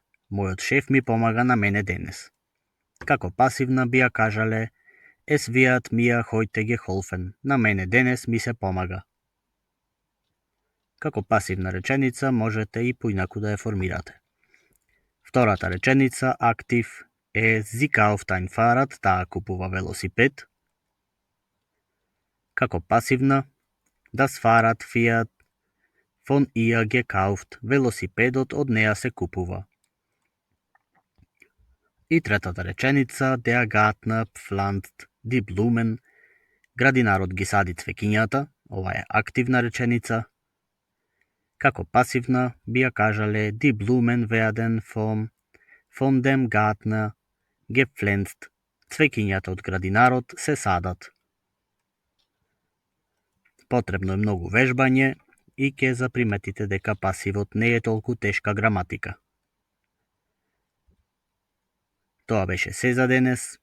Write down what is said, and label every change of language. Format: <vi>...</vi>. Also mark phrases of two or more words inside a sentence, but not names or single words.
<mk>Мојот шеф ми помага на мене денес. Како пасивна би ја кажале</mk> <de>Es wird mir heute geholfen.</de> <mk>На мене денес ми се помага. Како пасивна реченица можете и поинаку да ја формирате. Втората реченица, актив, е</mk> <de>Sie kauft ein Fahrrad,</de> <mk>таа купува велосипед. Како пасивна,</mk> <de>Das Fahrrad wird von ihr gekauft.</de> <mk>Велосипедот од неа се купува. И третата реченица,</mk> <de>Der Gärtner pflanzt die Blumen.</de> <mk>Градинарот ги сади цвеќињата. Ова е активна реченица. Како пасивна би ја кажале</mk> <de>Die Blumen werden von dem Gärtner gepflanzt.</de> <mk>Цвеќињата од градинарот се садат. Потребно е многу вежбање и ќе заприметите дека пасивот не е толку тешка граматика. Тоа беше се за денес.</mk>